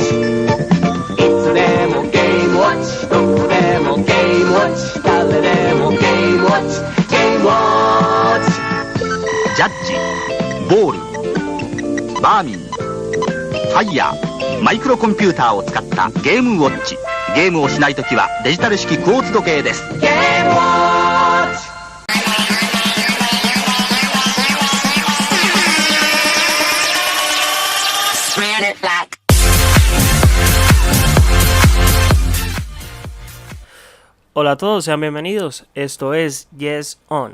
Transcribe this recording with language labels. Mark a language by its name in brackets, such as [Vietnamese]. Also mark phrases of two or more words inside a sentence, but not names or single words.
[Japanese] いつでも Game Watch、どこでも Game Watch、誰でも Game Watch、Game Watch。ジャッジ、ボール、バーミン、ファイヤー、マイクロコンピューターを使ったゲームウォッチ。ゲームをしないときはデジタル式クォーツ時計です。ゲームウォッチ。 [Spanish] Hola a todos, sean bienvenidos. Esto es Yes On.